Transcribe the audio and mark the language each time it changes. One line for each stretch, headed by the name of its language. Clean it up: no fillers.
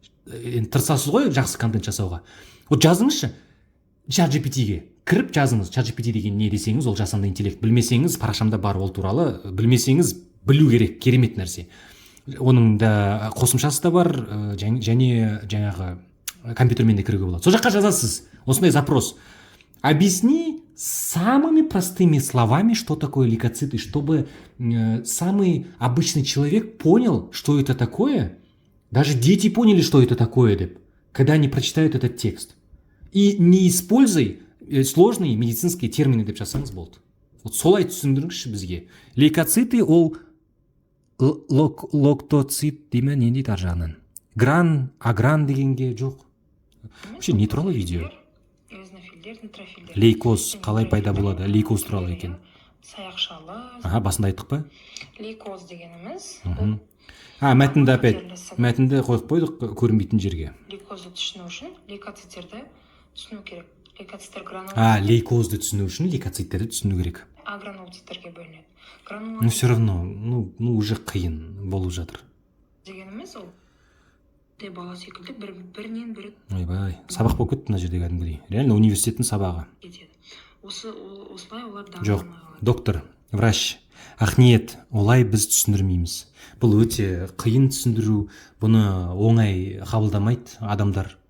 Kazakh: Енді тырысасыз ғой жақсы контент жасауға. Вот жазыңызшы чат GPT-ге кіріп жазыңыз. Чат GPT деген не десеңіз, ол жасанды интеллект. Білмесеңіз, парақшамда бар ол туралы. Білмесеңіз, білу керек, керемет нәрсе. Оның да қосымшасы да бар, және жаңағы компьютермен де кіруге болады. Сол жаққа жазасыз. Осындай запрос.
Russian: Объясни самыми простыми словами, что такое лейкоциты, чтобы самый обычный человек понял, что это такое. Даже дети поняли, что это такое, деп, когда они прочитают этот текст. И не используй сложные медицинские термины
Kazakh: деп жазсаңыз болды. Вот солай түсіндіріңізші бізге. Лейкоциты ол локтоцит дейме, не дейді ар жағынан? Агран дегенге жоқ. Вообще не туралы видео? Эозинофилдер, нейтрофилдер. Лейкоз қалай пайда болады? Лейкоз туралы екен. Саяқшалы. Басында айттық па? Лейкоз дегеніміз Мәтінді опять. Мәтінді қойып қойдық көрінбейтін жерге. лейкозды түсіну үшін лейкоциттерді түсіну керек. Лейкоциттер Лейкозды түсіну үшін лейкоциттерді түсіну керек. аграноциттерге бөлінеді.
Russian: Ну все равно, уже
Kazakh: қиын болып жатыр. Дегеніміз ол бала секілді бірінен бірі Ойбай, сабақ болып кетті мына жерде кәдімгідей. Реально университеттің сабағы. кетеді. Осылай олар Жоқ, доктор, врач, ақниет, олай біз түсіндірмейміз. Бұл өте қиын түсіндіру, бұны оңай қабылдамайды адамдар.